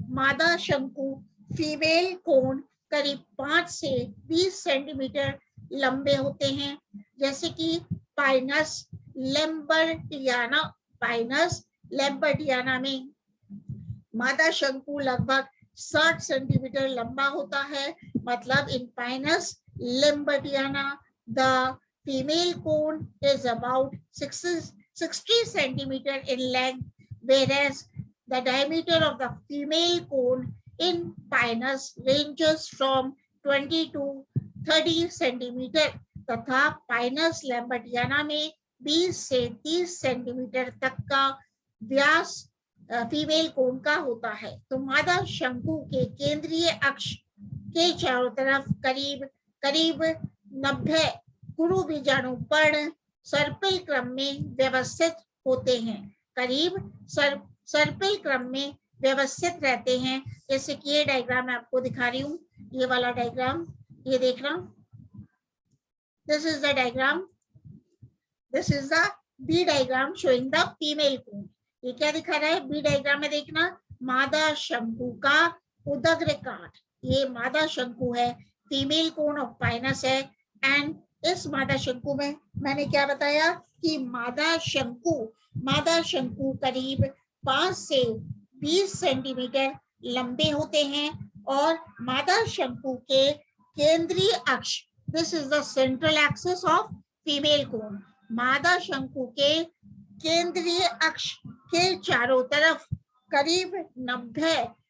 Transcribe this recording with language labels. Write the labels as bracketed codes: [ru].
[hi] मादा शंकु female cone करीब 5 से 20 सेंटीमीटर लंबे होते हैं, जैसे कि पाइनस लैम्बर्टियाना। पाइनस लैम्बर्टियाना में मादा शंकु लगभग 60 सेंटीमीटर लंबा होता है। मतलब इन Pinus लैम्बर्टियाना [en] the female cone is about 60 centimeter in length, whereas the diameter of the female cone in Pinus ranges from 20 to 30 centimeter, [hi] तथा Pinus lambertiana में 20 से 30 सेंटीमीटर तक का व्यास फीमेल कोन का होता है। तो मादा शंकु के केंद्रीय अक्ष के चारों तरफ करीब 90 गुरु बीजाणु पर्ण सर्पिल क्रम में व्यवस्थित होते हैं। करीब सर्पिल क्रम में व्यवस्थित रहते हैं। जैसे कि ये डायग्राम मैं आपको दिखा रही हूँ, ये वाला डायग्राम, ये देख रहा हूँ, [en] This is the diagram. This is the B diagram showing the female cone. [hi] ये क्या दिखा रहा है? B diagram में देखना, मादा शंकु का उदग्र काट, ये मादा शंकु है, फीमेल कोन ऑफ पाइनस है। एंड इस मादा शंकु में मैंने क्या बताया कि मादा शंकु करीब 5 से 20 सेंटीमीटर लंबे होते हैं और मादा शंकु के केंद्रीय अक्ष, [en] this is the central axis of female cone, [hi] मादा शंकु के केंद्रीय अक्ष के चारों तरफ करीब 90